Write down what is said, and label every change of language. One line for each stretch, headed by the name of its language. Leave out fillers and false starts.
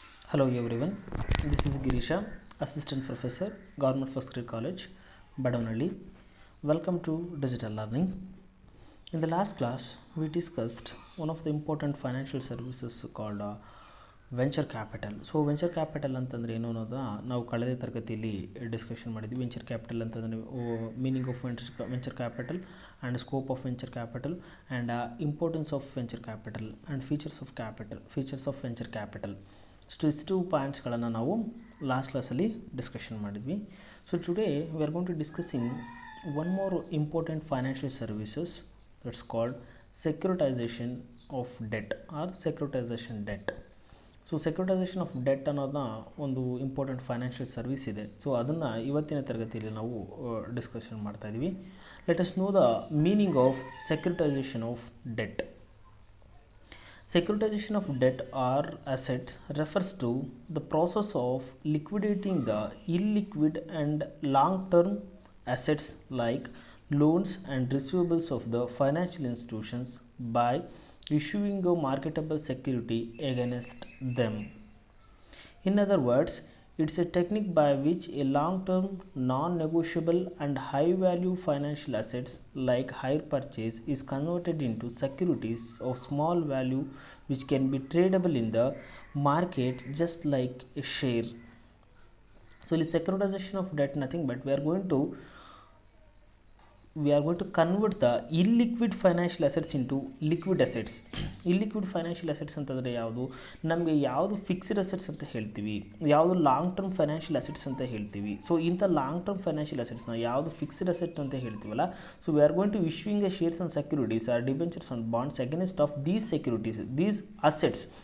English: Hello everyone, this is Girisha, Assistant Professor, Government First Grade College, Badavnalli. Welcome to Digital Learning. In the last class, we discussed one of the important financial services called venture capital.
Kannada: So venture capital ಅಂತಂದರೆ ಏನು ಅನ್ನೋದನ್ನ ನಾವು ಕಳೆದ ತರಗತಿಯಲ್ಲಿ discussion ಮಾಡಿದ್ವಿ.
English: Venture capital ಅಂತಂದರೆ meaning of venture capital and scope of venture capital and importance of venture capital and features of venture capital.
Kannada: So ಇಷ್ಟು ಪಾಯಿಂಟ್ಸ್ಗಳನ್ನು ನಾವು ಲಾಸ್ಟ್ ಕ್ಲಾಸಲ್ಲಿ ಡಿಸ್ಕಷನ್ ಮಾಡಿದ್ವಿ.
English: So today we are going to discussing one more important financial services that's called securitisation of debt or securitisation debt.
Kannada: So ಸೆಕ್ಯುರಿಟೈಸೇಷನ್ of debt ಅನ್ನೋದನ್ನ ಒಂದು important financial service ಇದೆ. So ಅದನ್ನು ಇವತ್ತಿನ ತರಗತಿಯಲ್ಲಿ ನಾವು ಡಿಸ್ಕಷನ್ ಮಾಡ್ತಾಯಿದ್ವಿ.
English: Let us know the meaning of securitisation of debt. Securitization of debt or assets refers to the process of liquidating the illiquid and long-term assets like loans and receivables of the financial institutions by issuing a marketable security against them. In other words, it's a technique by which a long-term, non-negotiable and high-value financial assets like hire purchase is converted into securities of small value which can be tradable in the market just like a share. So, the securitization of debt nothing but we are going to convert the illiquid financial assets into liquid assets.
Kannada: illiquid financial assets ಅಂತಂದರೆ ಯಾವುದು, ನಮಗೆ ಯಾವುದು fixed assets ಅಂತ ಹೇಳ್ತೀವಿ, ಯಾವುದು long term financial assets ಅಂತ ಹೇಳ್ತೀವಿ.
English: so
Kannada: ಇಂಥ ಲಾಂಗ್ ಟರ್ಮ್ ಫೈನಾನ್ಷಿಯಲ್ ಅಸೆಟ್ಸ್ನ ಯಾವುದು ಫಿಕ್ಸ್ಡ್ ಅಸೆಟ್ ಅಂತ ಹೇಳ್ತೀವಲ್ಲ,
English: So we are going to issuing a shares on securities or debentures on bonds against of these securities these assets.